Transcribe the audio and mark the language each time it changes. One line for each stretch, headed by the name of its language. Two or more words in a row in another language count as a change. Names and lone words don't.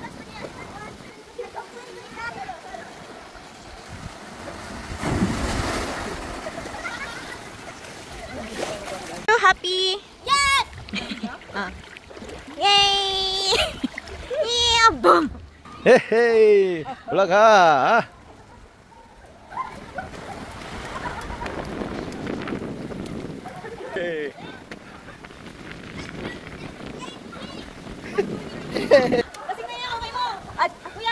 English: You happy? Yes! Yay! Yeah, boom!
Korean: 헤헤이 올라가. 헤이.
Filipino: Lasing na yung kamay mo! At, kuya!